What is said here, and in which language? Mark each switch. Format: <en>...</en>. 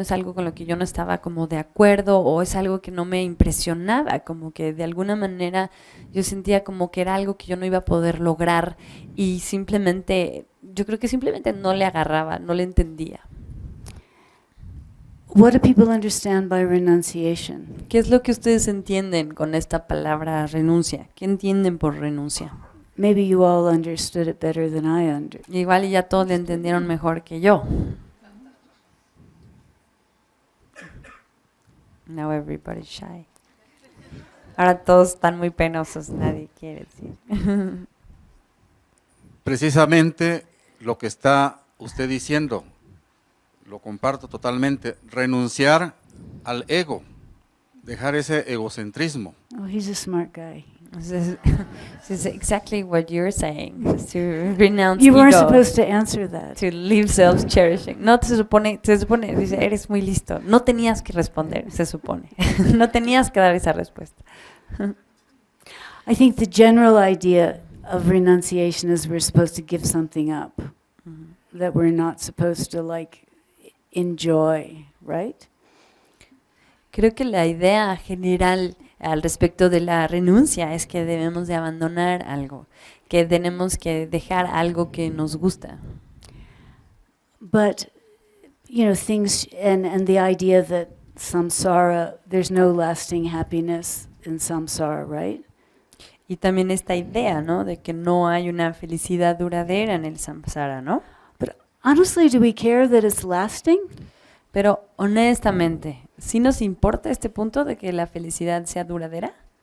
<es>Es algo con lo que yo no estaba como de acuerdo, o es algo que no me impresionaba, como que de alguna manera yo sentía como que era algo que yo no iba a poder lograr y yo creo que simplemente no le agarraba, no le entendía.</es> <en>What do people understand by renunciation?</en> <es>¿Qué es lo que ustedes entienden con esta palabra renuncia? ¿Qué entienden por renuncia?</es> <en>Maybe you all understood it better than I understood.</en> <es>Igual y ya todos le entendieron mejor que yo.</es> <en>Now everybody's shy.</en> <es>Ahora todos están muy penosos, nadie quiere decir. Precisamente lo que está usted diciendo, lo comparto totalmente, renunciar al ego, dejar ese egocentrismo.</es> <en>Oh, he's a smart guy. This is exactly what you're saying, is to renounce You weren't ego, supposed to answer that. to leave self-cherishing.</en> <es>No, se supone, dice, eres muy listo. No tenías que responder, se supone. No tenías que dar esa respuesta.</es> <en>I think the general idea of renunciation is we're supposed to give something up that we're not supposed to enjoy, right?</en> <es>Creo que la idea general al respecto de la renuncia es que debemos de abandonar algo, que tenemos que dejar algo que nos gusta.</es> <en>But, things, and the idea that samsara, there's no lasting happiness in samsara, right?</en> <es>Y también esta idea, ¿no? De que no hay una felicidad duradera en el samsara, ¿no?</es> <en>But honestly, do we care that it's lasting?</en> <es>Pero honestamente, ¿sí nos importa este punto de que la felicidad sea duradera?</es>